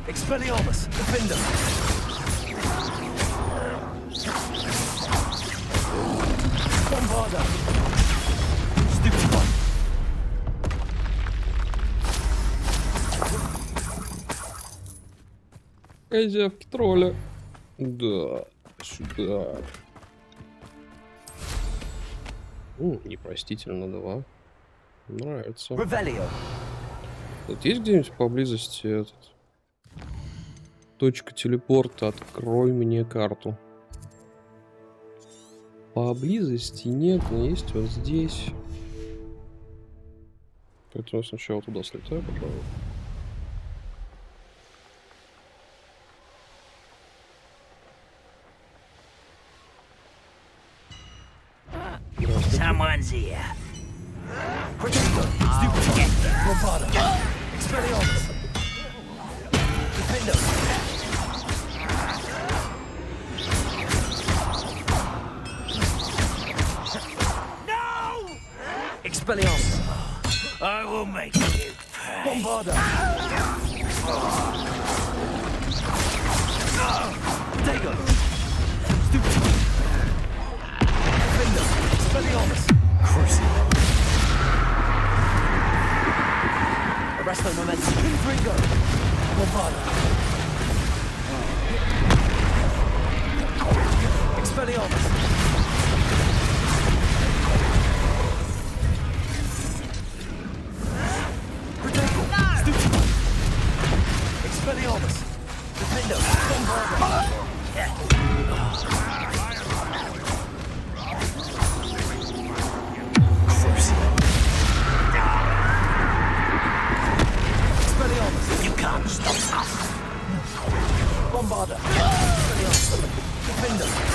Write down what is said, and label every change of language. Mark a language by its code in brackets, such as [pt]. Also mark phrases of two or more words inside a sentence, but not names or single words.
[en] Expelliarmus, defender. Bombarda. Stupid one. [ru] Козявки тролля. Да, сюда. Непростительно 2. Нравится. Тут есть где-нибудь поблизости этот... Точка телепорта, открой мне карту. Поблизости нет, но есть вот здесь. Поэтому сначала туда слетаю, пожалуй. [en] Someone's here. Bombarda. Expelliarmus. Defender. No! Expelliarmus. I will make you pay. Bombarda. Dago. Stupid. Defender. Expelliarmus. Crucible. Arrest the momentum. Ringo. Bombarda. Expelliarmus. Protego. Stupid. Expelliarmus. Defender. Bombarda. You can't stop us. Bombarda. Defender.